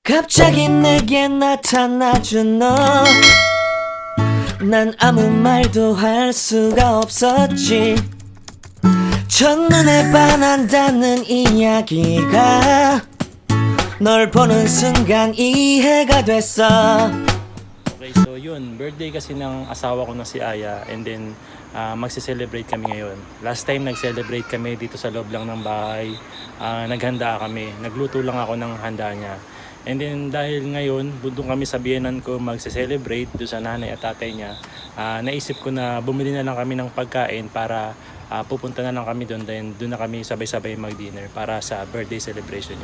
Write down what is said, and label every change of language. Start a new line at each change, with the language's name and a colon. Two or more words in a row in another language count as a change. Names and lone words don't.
Korean: 갑자기 내게 나타나준 너, 난 아무 말도 할 수가 없었지. 첫눈에 반한다는 이야기가 널 보는 순간 이해가 됐어.
Filipino: Okay, so yun, birthday kasi ng asawa ko na si Aya,
English: and then
Filipino: magse-celebrate kami ngayon.
English: Last time
Filipino: nag-celebrate kami dito sa loob lang ng bahay. Naghanda kami, nagluto lang ako ng handa niya.
English: And then
Filipino: dahil ngayon, doon kami sa biyenan ko magse-celebrate doon sa nanay at tatay niya, naisip ko na bumili na lang kami ng pagkain para pupunta na lang kami doon, then doon na kami sabay-sabay mag-dinner para sa
English: birthday celebration
Filipino: niya.